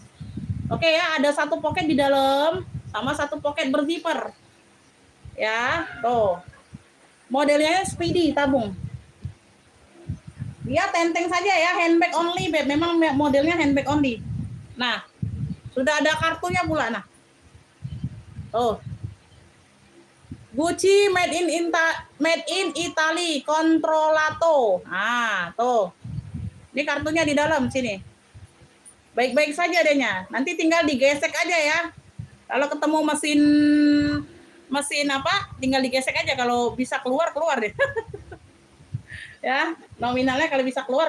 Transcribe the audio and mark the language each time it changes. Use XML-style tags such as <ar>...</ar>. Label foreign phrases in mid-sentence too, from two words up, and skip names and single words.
<id>Oke ya, ada satu pocket di dalam sama satu pocket berzipper. Ya, tuh. Modelnya Speedy tabung. Dia tenteng saja ya,</id> <en>handbag only,</en> <id>Beb. Memang modelnya</id> <en>handbag only.</en> <id>Nah, sudah ada kartunya pula nah. Tuh.</id> <en>Gucci made in Italy, Controllato.</en> <id>Ah, tuh. Ini kartunya di dalam sini. Baik-baik saja adanya. Nanti tinggal digesek aja ya. Kalau ketemu mesin tinggal digesek aja. Kalau bisa keluar deh. Ya, nominalnya kalau bisa keluar.</id>